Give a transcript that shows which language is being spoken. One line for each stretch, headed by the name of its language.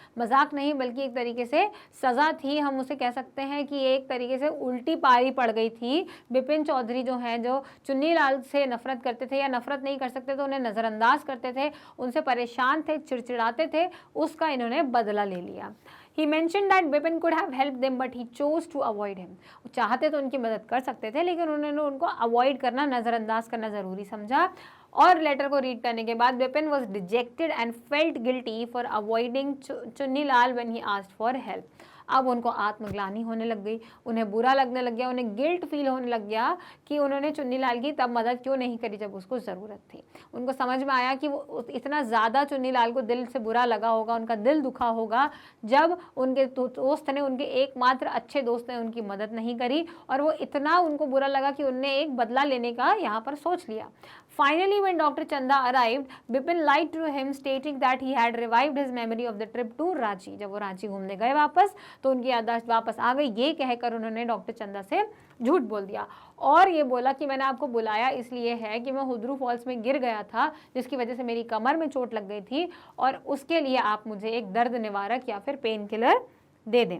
Hindi: मजाक नहीं बल्कि एक तरीके से सज़ा थी, हम उसे कह सकते हैं कि एक तरीके से उल्टी पारी पड़ गई थी। बिपिन चौधरी जो हैं, जो चुन्नी लाल से नफरत करते थे या नफरत नहीं कर सकते थे, उन्हें नज़रअंदाज करते थे, उनसे परेशान थे, चिड़चिड़ाते थे, उसका इन्होंने बदला ले लिया।
English: He mentioned that Bipin could have helped them, but he chose to avoid him.
Hindi: वो चाहते तो उनकी मदद कर सकते थे, लेकिन उन्होंने उनको अवॉइड करना, नज़रअंदाज करना ज़रूरी समझा। और लेटर को रीड करने के बाद
English: Bipin was dejected and felt guilty for avoiding Chunnilal when he asked for help.
Hindi: अब उनको आत्मग्लानि होने लग गई, उन्हें बुरा लगने लग गया, उन्हें गिल्ट फील होने लग गया कि उन्होंने चुन्नीलाल की तब मदद क्यों नहीं करी जब उसको ज़रूरत थी। उनको समझ में आया कि वो इतना ज़्यादा चुन्नीलाल को दिल से बुरा लगा होगा, उनका दिल दुखा होगा जब उनके दोस्त ने, उनके एकमात्र अच्छे दोस्त ने उनकी मदद नहीं करी, और वो इतना उनको बुरा लगा कि उनने एक बदला लेने का यहाँ पर सोच लिया।
English: Finally, when Dr. Chanda arrived, Bipin lied to him, stating that he had revived his memory of the trip to Ranchi.
Hindi: जब वो रांची घूमने गए वापस, तो उनकी याददाश्त वापस आ गई। ये कहकर उन्होंने डॉक्टर चंदा से झूठ बोल दिया और ये बोला कि मैंने आपको बुलाया इसलिए है कि मैं हुद्रू फॉल्स में गिर गया था, जिसकी वजह से मेरी कमर में चोट लग गई थी, और उसके लिए आप मुझे एक दर्द निवारक या फिर पेन किलर दे दें।